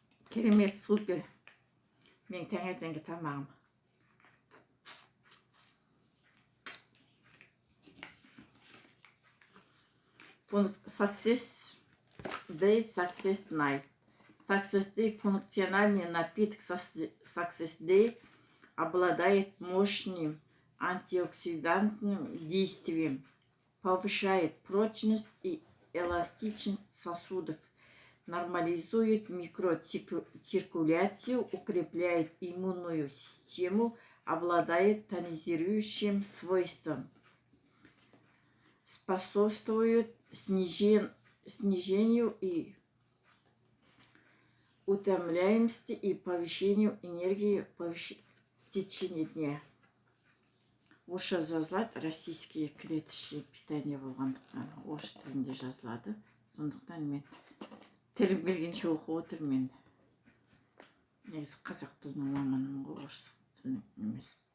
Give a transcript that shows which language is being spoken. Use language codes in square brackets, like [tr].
[kk] Керемет, супер. Мен таңертеңгі тамағым. [en] Success Day, Success Night. [ru] Success Day – функциональный напиток. Success Day обладает мощным антиоксидантным действием, повышает прочность и эластичность сосудов, нормализует микроциркуляцию, укрепляет иммунную систему, обладает тонизирующим свойством, способствует снижению и утомляемости и повышению энергии в течение дня. [kk] Орысша жазылады, [ru] российские клеточные питание [kk] болғандықтан орыс тілінде жазылады. Сондықтан мен тілім келгенше оқып отырмын. Мен негізі қазақ тілінің маманымын ғой, орыс тілінің емес.